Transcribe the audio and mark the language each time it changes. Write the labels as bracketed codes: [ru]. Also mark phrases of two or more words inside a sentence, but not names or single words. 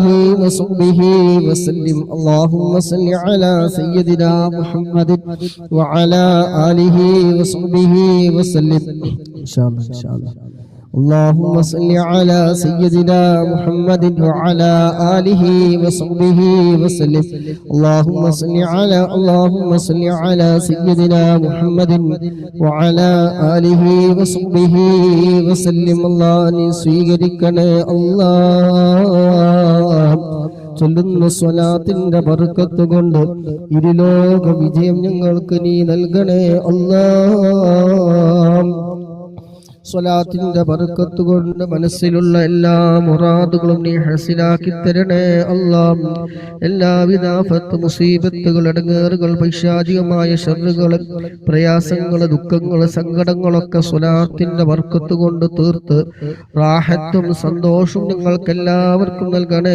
[ar] وصحبه وسلم اللهم صل على سيدنا محمد وعلى آله وصحبه وسلم إن شاء الله اللهم صل على سيدنا محمد وعلى آله وصحبه وسلم اللهم صل على سيدنا محمد وعلى آله وصحبه وسلم الله സ്വീകരിക്കണേ [ml] അല്ലാഹ് ചൊല്ലുന്ന സ്വലാത്തിന്റെ ബർക്കത്ത് കൊണ്ട് ഇരുലോക വിജയം ഞങ്ങൾക്ക് നീ നൽകണേ അല്ലാഹ് സ്വലാത്തിന്റെ ബർക്കത്ത് കൊണ്ട് മനസ്സിലുള്ള എല്ലാ മുറാദുകളും നീ ഹസിലാക്കി തരണേ അല്ലാഹ് എല്ലാവിധ ആഫത്ത് മുസീബത്തുകൾ ഇടങ്ങേറുകൾ പൈശാചികമായ ശർറുകൾ പ്രയാസങ്ങൾ ദുഃഖങ്ങൾ സങ്കടങ്ങളൊക്കെ സ്വലാത്തിന്റെ ബർക്കത്ത് കൊണ്ട് തീർത്ത് റാഹത്തും സന്തോഷവും ഞങ്ങൾക്ക് എല്ലാവർക്കും നൽകണേ